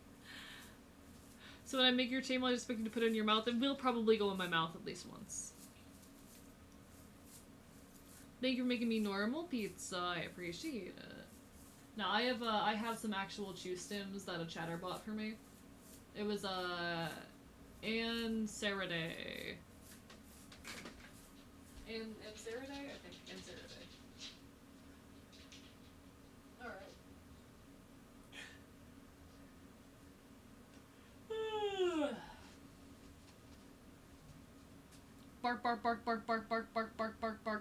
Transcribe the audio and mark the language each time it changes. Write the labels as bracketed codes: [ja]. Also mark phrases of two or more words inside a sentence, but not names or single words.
[en] So when I make your chain, I expect you to put it in your mouth. It will probably go in my mouth at least once. Thank you for making me normal pizza. I appreciate it. Now I have some actual chew stims that a chatter bought for me. It was Ann Saraday. Ann Saraday? I think Ann Saraday. Alright. Bark, bark, bark, bark, bark, bark, bark, bark, bark, bark.